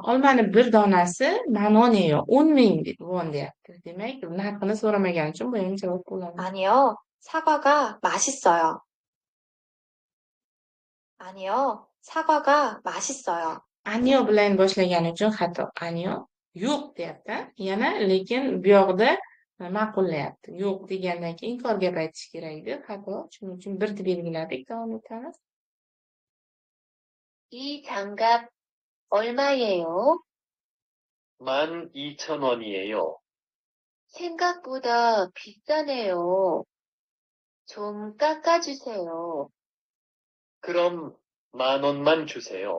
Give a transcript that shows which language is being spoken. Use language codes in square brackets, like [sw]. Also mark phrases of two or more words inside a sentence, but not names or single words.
[uz] Olmani bir donasi manoniyo 10,000 won deyapti. Demak, narxini so'ramagani uchun bu ham javob bo'ladi. [ko] 아니요, 사과가 맛있어요. 아니요, 사과가 맛있어요. [uz] Anyo bilan boshlagani uchun xato. Anyo yo'q deyapti. Yana lekin bu yoqda ma'qullayapti. Yo'q degandan keyin inkor gap aytish kerak edi. Xato. Shuning uchun bir deb belgiladik. Davom etamiz. [ko] 이 장갑 얼마예요? 12,000원이에요. 생각보다 비싸네요. 좀 깎아주세요. 그럼 10,000원만 주세요.